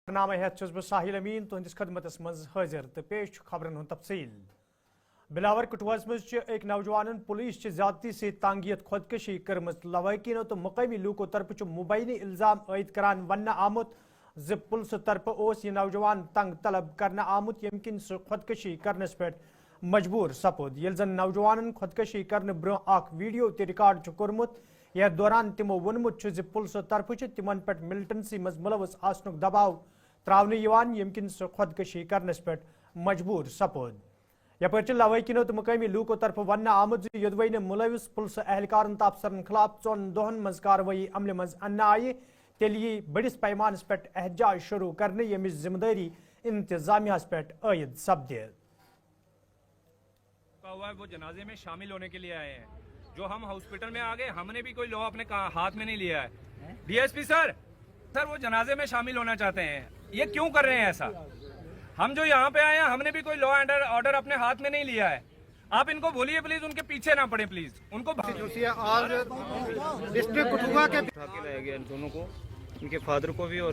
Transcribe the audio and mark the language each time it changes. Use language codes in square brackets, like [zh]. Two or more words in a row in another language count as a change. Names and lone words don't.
[ks] نامہ ہیت چھس بہ ساحل امین تہندس خدمتس مز حاضر تو پیش خبرن ہند تفصیل بلاور کٹواس مز ایک نوجوان پولیس چہ زیادتی سے تانگیت خودکشی کرمت لواحقینوں تو مقامی لوکو طرف مبینی الزام عائد کران ون آمت ز پولیس طرف اس یہ نوجوان تنگ طلب کرنا آمت یم کن سہ خودکشی کرنس پہ مجبور سپود یل زن نوجوان خودکشی کرنے برہ اخ ویڈیو تہ ریکارڈ کورمت یتھ دوران تمو وونمت ز پولیس طرف تمن پہ ملٹنسی مز ملوث آسنک دباؤ تراؤنہ یم کن سہ خودکشی کرنس پہ مجبور سپود یپر لواحقینوں تو مقامی لوکو طرف ون آمت یدوین ملوث پولیس اہلکارن تو افسرن خلاف 4 دہن مز کاروٲیی عمل مز انہ آئی تیل یہ بڑس پیمانس پہ احتجاج شروع کرنے یمچ ذمہ داری انتظامیہ پہ عائد سپد [ur] وہ جنازے میں شامل ہونے کے لیے آئے ہیں جو ہم ہاسپٹل میں آ گئے ہم نے بھی کوئی لا اپنے ہاتھ میں نہیں لیا ہے ڈی ایس پی سر وہ جنازے میں شامل ہونا چاہتے ہیں یہ کیوں کر رہے ہیں ایسا ہم جو یہاں پہ آئے ہیں ہم نے بھی کوئی [en] law and order [ur] اپنے ہاتھ میں نہیں لیا ہے آپ ان کو بولیے پلیز ان کے پیچھے نہ پڑے پلیز ان کو دونوں کو ان کے فادر کو بھی اور